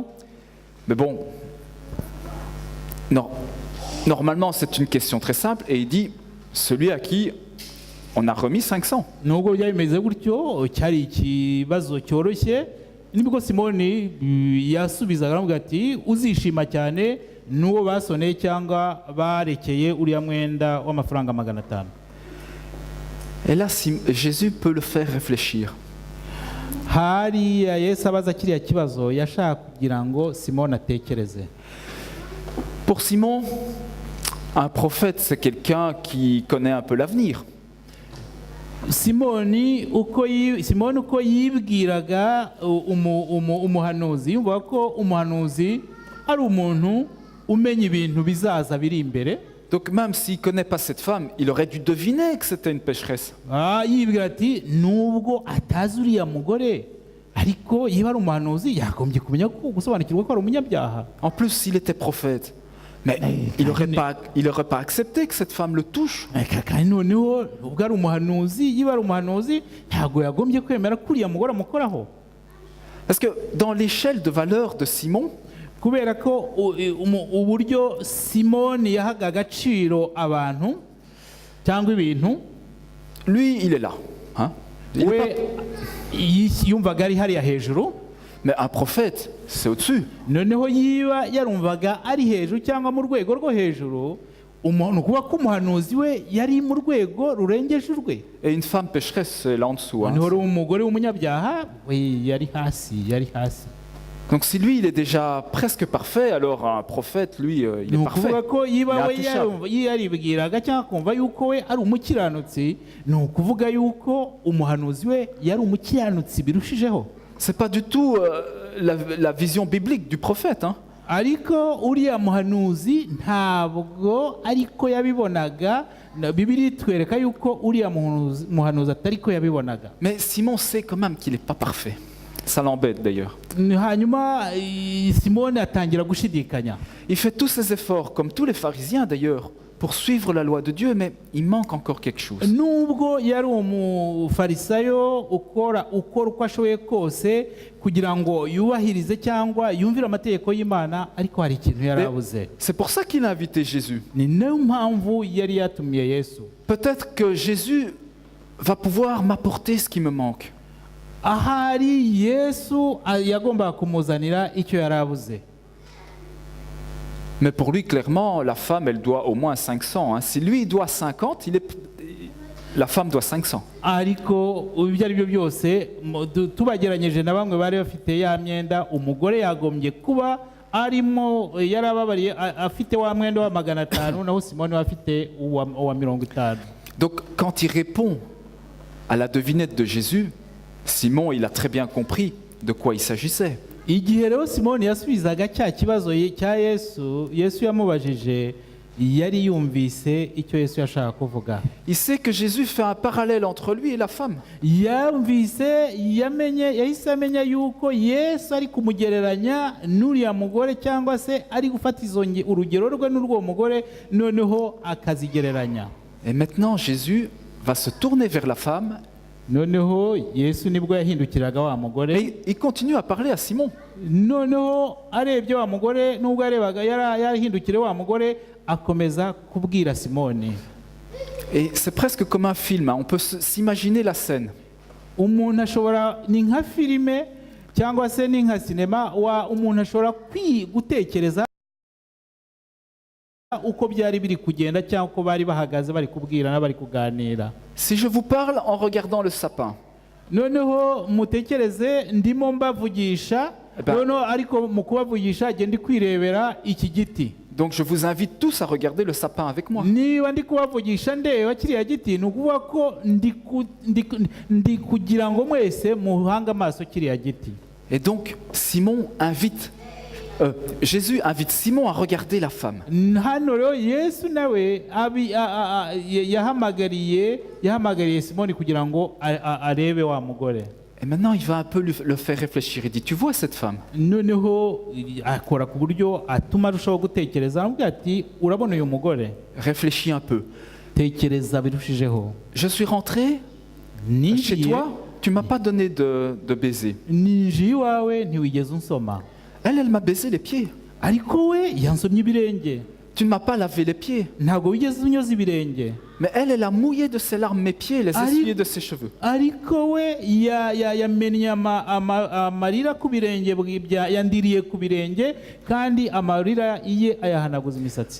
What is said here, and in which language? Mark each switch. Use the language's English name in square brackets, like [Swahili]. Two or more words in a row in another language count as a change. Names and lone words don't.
[French] Mais bon, non. Normalement, c'est une question très simple, et il dit, celui à qui on a remis 500. [Kinyarwanda] Nubwo byari bimeze gutyo, cyari ikibazo cyoroshye, nibwo Simoni yasubizaga aravuga ati, uzishima cyane n'uwo basoneye cyangwa barekeye uriya mwenda w'amafaranga 500. [French] Et là, Jésus peut le faire réfléchir. [Kinyarwanda] Hariya Yesu abaza kiriya kibazo yashaka kugira ngo Simoni atekereze. [French] Pour Simon, un prophète, c'est quelqu'un qui connaît un peu l'avenir. [Kinyarwanda] Simoni uko yibwiraga umuhanuzi, yumva ko umuhanuzi ari umuntu umenya ibintu bizaza biri imbere. [French] Donc même s'il ne connaît pas cette femme, il aurait dû deviner que c'était une pécheresse. [Kinyarwanda] Yibwira ati nubwo atazi uriya mugore, ariko yiba ari umuhanuzi yagombye kumenya ko gusobanukirwa ko ari umunyabyaha. [French] En plus, s'il était prophète, mais il n'aurait pas accepté que cette femme le touche. [Kinyarwanda] Kandi noneho ubwo ari umuhanuzi, yiba ari umuhanuzi ntabwo yagombye kwemera ko uriya mugore amukoraho. [French] Parce que dans l'échelle de valeur de Simon, [Kinyarwanda] kubera ko uburyo simoni yahaga agaciro abantu cyangwa ibintu, [French] Lui, il est là. Hein? Il est we pas- [Kinyarwanda] yumvaga ari hariya hejuru, [French] Mais un prophète, c'est au-dessus. [Kinyarwanda] noneho yiba yarumvaga ari hejuru cyangwa mu rwego rwo hejuru, umuntu kuba ko umuhanuzi we yari mu rwego rurengeje urwe. [French] Et une femme pécheresse, c'est là en dessous. Hein. [Kinyarwanda] noneho umugore w'umunyabyaha we yari hasi. [French] Donc si lui, il est déjà presque parfait, alors un prophète, lui, il ni est parfait. [Kinyarwanda] ukuvuga ko yiba [French] Il est we intouchable. [Kinyarwanda] yaribwiraga cyangwa akumva yuko we ari umukiranutsi, ni ukuvuga yuko umuhanuzi we yari umukiranutsi birushijeho. [French] C'est pas du tout la vision biblique du prophète. Hein. [Kinyarwanda] ariko uriya muhanuzi ntabwo ariko yabibonaga, Bibiliya itwereka yuko uriya muhanuzi atariko yabibonaga. [French] Mais Simon sait quand même qu'il n'est pas parfait. Ça l'embête d'ailleurs. [Kinyarwanda] hanyuma simoni atangira gushidikanya. [French] Il fait tous ses efforts, comme tous les pharisiens d'ailleurs, pour suivre la loi de Dieu, mais il manque encore quelque chose. [Kinyarwanda] nubwo yari umufarisayo ukora uko ashoboye kose kugira ngo yubahirize cyangwa yumvire amategeko y'Imana, ariko hari ikintu yari abuze. [French] C'est pour ça qu'il a invité Jésus. [Kinyarwanda] ni nayo mpamvu yari yatumiye Yesu. [French] Peut-être que Jésus va pouvoir m'apporter ce qui me manque. [Kinyarwanda] ahari Yesu yagombaga kumuzanira icyo yari abuze. [French] Mais pour lui, clairement, la femme, elle doit au moins 500. Hein. Si lui, il doit 50, la femme doit 500. [Kinyarwanda] ariko ibyo ari byo byose tubageranyije na bamwe bari bafite ya myenda, umugore yagombye kuba arimo yarababariye afite wa mwenda wa 500, naho Simoni afite uwa 50. [French] Donc, quand il répond à la devinette de Jésus, Simon, il a très bien compris de quoi il s'agissait. [Kinyarwanda] igihe rero Simoni yasubizaga cya kibazo cya Yesu yamubajije, yari yumvise icyo Yesu yashaka kuvuga. [French] Il sait que Jésus fait un parallèle entre lui et la femme. [Kinyarwanda] yahise amenya yuko Yesu ari kumugereranya n'uriya mugore, cyangwa se ari gufata urugero rwe n'urwo mugore noneho akazigereranya. [French] Et maintenant, Jésus va se tourner vers la femme. [Kinyarwanda] noneho Yesu nibwo yahindukiraga wa mugore, [French] Et il continue à parler à Simon. [Kinyarwanda] noneho arebye wa mugore, nubwo yarebaga yarahindukire wa mugore, akomeza kubwira Simoni. [French] Et c'est presque comme un film. Hein. On peut s'imaginer la scène. [Kinyarwanda] umuntu ashobora, ni nka filime cyangwa se ni nka sinema, umuntu ashobora gutekereza uko byari biri kugenda cyangwa uko bari bahagaze bari kubwirana bari kuganira. [French] Si je vous parle en regardant le sapin, [Kinyarwanda] noneho mutekereze ndimo mbavugisha, noneho ariko mu kubavugisha ndi kwirebera iki giti. [French] donc je vous invite tous à regarder le sapin avec moi. [Kinyarwanda] niba ndi kubavugisha ndeba kiriya giti, ni ukuvuga ko ndi kugira ngo mwese muhange amaso kiriya giti. [French] Et donc Jésus invite Simon à regarder la femme. [Kinyarwanda] hano rero Yesu nawe yahamagariye Simoni kugira ngo arebe wa mugore. [French] Et maintenant, il va un peu le faire réfléchir. Il dit, tu vois cette femme? [Kinyarwanda] noneho akora ku buryo atuma arushaho gutekereza, aramubwira ati urabona uyu mugore, [French] Réfléchis un peu. [Kinyarwanda] tekereza birushijeho. [French] Je suis rentré chez toi, tu m'as pas donné de baiser. [Kinyarwanda] ninjiye iwawe ntiwigeze unsoma, [French] Elle m'a baisé les pieds. [Kinyarwanda] ariko we yansomye ibirenge. [French] Tu ne m'as pas lavé les pieds. [Kinyarwanda] ntabwo wigeze unyoza ibirenge. [French] Mais elle a mouillé de ses larmes mes pieds, les essuyé de ses cheveux. [Kinyarwanda] ariko we yamennye amarira ku birenge, yandiriye ku birenge, kandi amarira ye ayahanaguza imisatsi.